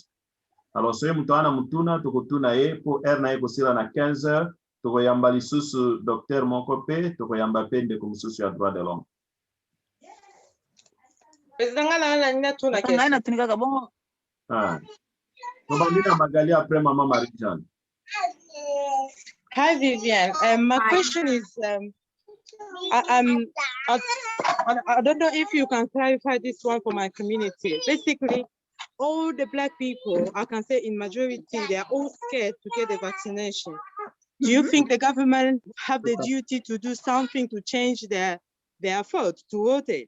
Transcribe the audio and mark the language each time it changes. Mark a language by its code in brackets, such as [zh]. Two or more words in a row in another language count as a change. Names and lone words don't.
[ln] Alors soki moto wana mutuna tokotuna ye po heure na ye kosila na 15 heures, tokoyamba lisusu docteur moko mpe tokoyamba mpe ndeko mosusu ya [fr] droit de l'homme. [ln] Tobandina Magali après Maman Marie-Jeanne. [en] Hi Viviane. My question is, I don't know if you can clarify this one for my community. Basically, all the Black people, I can say in majority, they are all scared to get the vaccination. Do you think the government have the duty to do something to change their thought toward it?